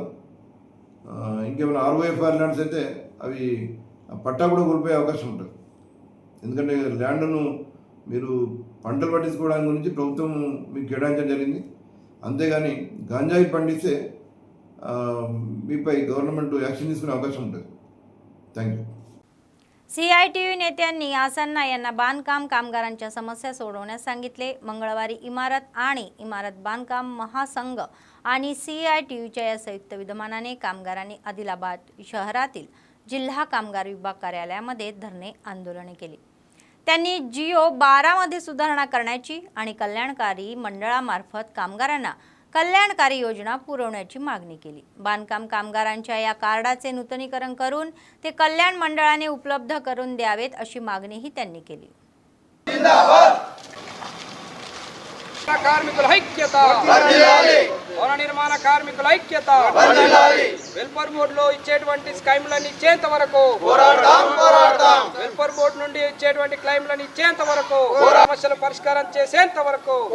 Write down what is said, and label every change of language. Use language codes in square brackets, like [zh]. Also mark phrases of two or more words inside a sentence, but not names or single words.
[te] ఇంకేమైనా [en] ROFR lands [te] అయితే అవి పట్టా కూడా కోల్పోయే అవకాశం ఉంటుంది. ఎందుకంటే ల్యాండ్ను మీరు పంటలు పండించుకోవడానికి గురించి ప్రభుత్వం మీకు కేటాయించడం జరిగింది. అంతేగాని గాంజాయి పండిస్తే మీపై [en] government action [te] తీసుకునే అవకాశం ఉంటుంది. [en] thank you. [mr] CITU नेत्यांनी आसन्ना यांना बांधकाम कामगारांच्या समस्या सोडवण्यास सांगितले. मंगळवारी इमारत आणि इमारत बांधकाम महासंघ आणि CITUच्या या संयुक्त विद्यमानाने कामगारांनी आदिलाबाद शहरातील जिल्हा कामगार विभाग कार्यालयामध्ये धरणे आंदोलने केली. त्यांनी जिओ 12 मध्ये सुधारणा करण्याची आणि कल्याणकारी मंडळामार्फत कामगारांना कल्याणकारी योजना पुरवण्याची मागणी केली. बांधकाम कामगारांच्या या कार्डाचे नूतनीकरण करून ते कल्याण मंडळाने उपलब्ध करून द्यावेत अशी मागणीही त्यांनी केली. [te] కార్మికుల ఐక్యత భవన నిర్మాణ కార్మికుల ఐక్యత [en] welfare board [te] లో ఇచ్చేటువంటి స్కీములను ఇచ్చేంత వరకు [en] welfare board [te] నుండి ఇచ్చేటువంటి క్లెయిమ్లను ఇచ్చేంత వరకు సమస్యల పరిష్కారం చేసేంత వరకు